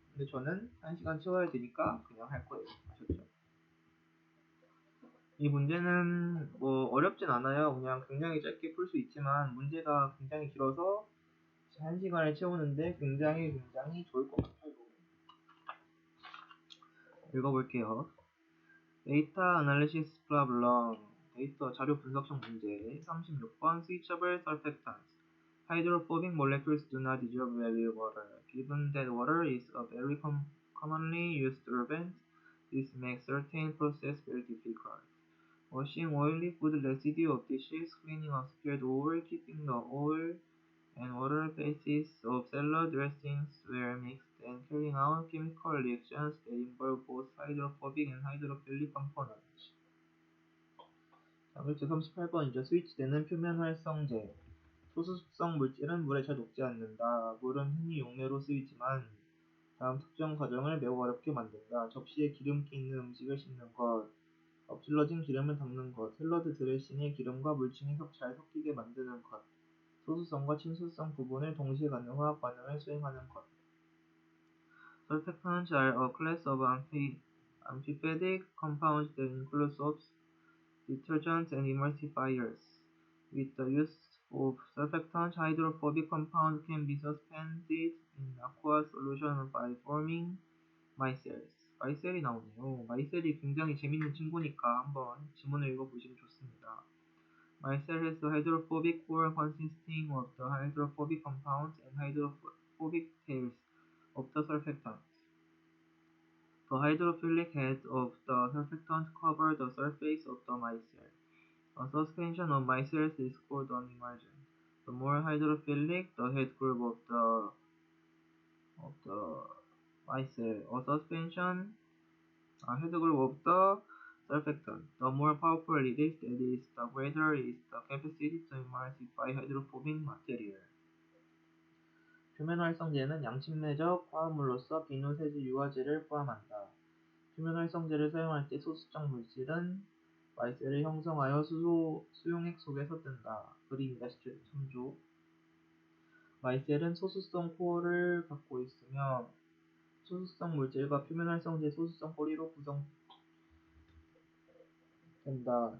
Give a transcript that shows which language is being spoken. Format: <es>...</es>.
<ko>근데 저는 1시간 채워야 되니까 그냥 할 거예요. 아셨죠? 이 문제는 뭐 어렵진 않아요. 그냥 굉장히 짧게 풀 수 있지만 문제가 굉장히 길어서 1시간을 채우는데 굉장히 좋을 것 같아요. 읽어볼게요. 데이터 아날리시스 프로블럼 데이터 자료 분석형 문제 36번</ko> <en>Switchable surfactants Hydrophobic molecules do not dissolve well with water. Given that water is a very commonly used solvent, this makes certain process very difficult. Washing oily food residue of dishes, cleaning of spilled oil, keeping the oil and water bases of salad dressings were mixed, and carrying out chemical reactions that involve both hydrophobic and hydrophilic components.</en> <ko>자, 문제 38번이죠. 스위치되는 표면 활성제. 소수성 물질은 물에 잘 녹지 않는다. 물은 흔히 용매로 쓰이지만 다음 특정 과정을 매우 어렵게 만든다. 접시에 기름기 있는 음식을 씻는 것, 엎질러진 기름을 닦는 것, 샐러드 드레싱에 기름과 물층이 잘 섞이게 만드는 것, 소수성과 친수성 부분을 동시에 갖는 화학 반응을 수행하는 것.</ko> <en>Surfactants are a class of amphiphedic compounds that include soaps, detergents, and emulsifiers. With the use of surfactants, hydrophobic compounds can be suspended in aqueous solution by forming micelles.</en> <ko>마이셀이 나오네요. 마이셀이 굉장히 재밌는 친구니까 한번 지문을 읽어보시면 좋습니다.</ko> <en>Micelle has a hydrophobic core consisting of the hydrophobic compounds and hydrophobic tails of the surfactants. The hydrophilic heads of the surfactant cover the surface of the micelle. A suspension of micelles is called an emulsion. The more hydrophilic the head group of the micelle, a suspension head group of the surfactant. The more powerful it is, that is, the greater is the capacity to emulsify hydrophobic material.</en> <ko>표면 활성제는 양침내적 화합물로서 비누세제 유화제를 포함한다. 표면 활성제를 사용할 때 소수적 물질은 마이셀을 형성하여 수용액 속에서 뜬다. 그림이다. 참조. 마이셀은 소수성 코어를 갖고 있으며 소수성 물질과 표면 활성제 소수성 꼬리로 구성된다.</ko>